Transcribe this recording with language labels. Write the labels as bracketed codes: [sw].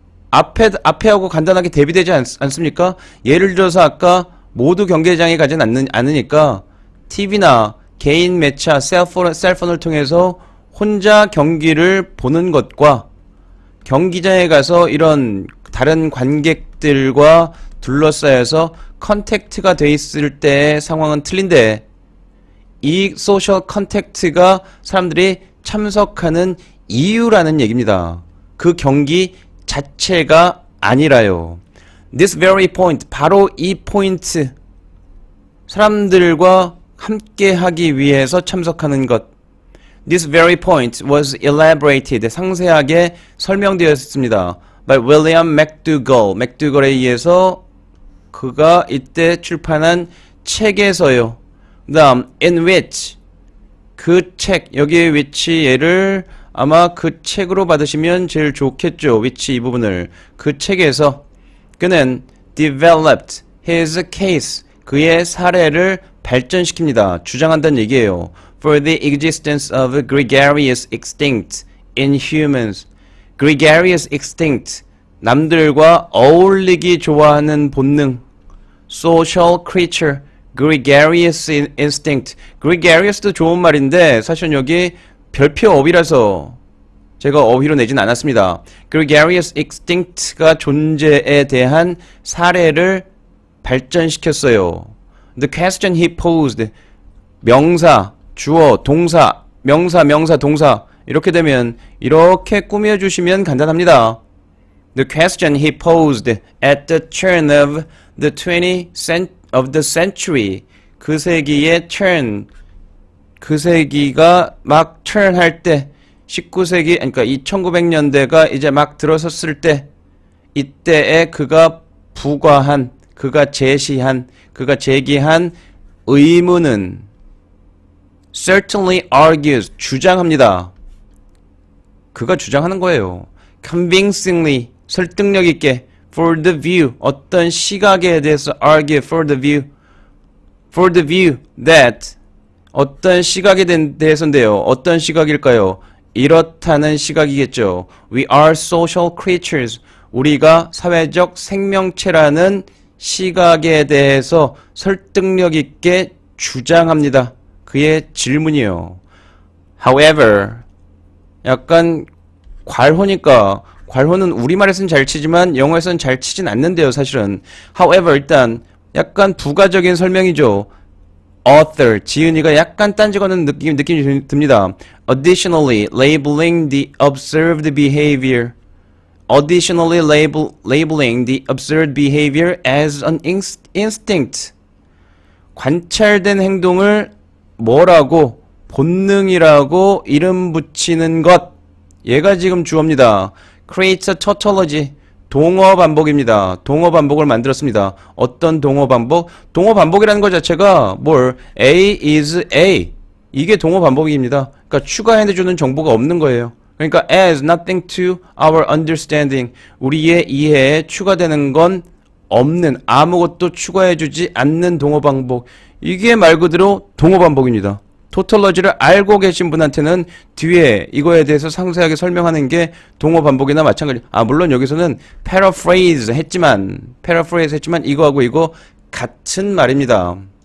[ko] 앞에하고 간단하게 대비되지 않습니까? 예를 들어서 아까 모두 경기장에 가진 않으니까 TV나 개인 매차, 셀폰을 통해서 혼자 경기를 보는 것과 경기장에 가서 이런 다른 관객들과 둘러싸여서 컨택트가 돼 있을 때의 상황은 틀린데, 이 소셜 컨택트가 사람들이 참석하는 이유라는 얘기입니다. 그 경기 자체가 아니라요. [en] This very point, [ko] 바로 이 포인트, 사람들과 함께 하기 위해서 참석하는 것. [en] This very point was elaborated, [ko] 상세하게 설명되었습니다. by William McDougall, 맥두걸에 의해서 그가 이때 출판한 책에서요. 그 다음 in which, 그 책, 여기에 which 얘를 아마 그 책으로 받으시면 제일 좋겠죠. which 이 부분을. 그 책에서 그는 [en] developed his case, [ko] 그의 사례를 발전시킵니다. 주장한다는 얘기예요. [en] For the existence of a gregarious instinct in humans. [ko] gregarious instinct, 남들과 어울리기 좋아하는 본능. [en] social creature, gregarious instinct. [ko] gregarious도 좋은 말인데 사실 여기 별표 어휘라서 제가 어휘로 내진 않았습니다. gregarious instinct가 존재에 대한 사례를 발전시켰어요. [en] The question he posed, [ko] 명사, 주어, 동사, 명사, 동사, 이렇게 되면 이렇게 꾸며주시면 간단합니다. [en] The question he posed at the turn of the 20th century, [ko] 그 세기의 [en] turn, [ko] 그 세기가 막 turn 할 때 19세기 그러니까 1900년대가 이제 막 들어섰을 때 이때에 그가 부과한 그가 제시한 그가 제기한 의문은 [en] certainly argues [ko] 주장합니다. 그가 주장하는 거예요. [en] convincingly [ko] 설득력 있게 [en] for the view [ko] 어떤 시각에 대해서 [en] argue for the view that [ko] 어떤 시각에 대해서인데요. 어떤 시각일까요? 이렇다는 시각이겠죠. [en] We are social creatures. [ko] 우리가 사회적 생명체라는 시각에 대해서 설득력 있게 주장합니다. 그의 질문이요. However, 약간 괄호니까 괄호는 우리말에서는 잘 치지만 영어에서는 잘 치진 않는데요, 사실은. However, 일단 약간 부가적인 설명이죠. author, 지은이가 약간 딴지 거는 느낌이 듭니다. [en] Additionally, labeling the observed behavior. Additionally, labeling the observed behavior as an instinct. [ko] 관찰된 행동을 뭐라고? 본능이라고 이름 붙이는 것. 얘가 지금 주어입니다. [en] creates a tautology. [ko] 동어 반복입니다. 동어 반복을 만들었습니다. 어떤 동어 반복? 동어 반복이라는 것 자체가 뭘? [en] A is A. [ko] 이게 동어 반복입니다. 그러니까 추가해주는 정보가 없는 거예요. 그러니까 [en] as nothing to our understanding. [ko] 우리의 이해에 추가되는 건 없는, 아무것도 추가해주지 않는 동어 반복. 이게 말 그대로 동어 반복입니다. 토털러지를 알고 계신 분한테는 뒤에 이거에 대해서 상세하게 설명하는 게 동어 반복이나 마찬가지. 물론 여기서는 paraphrase 했지만 이거하고 이거 같은 말입니다.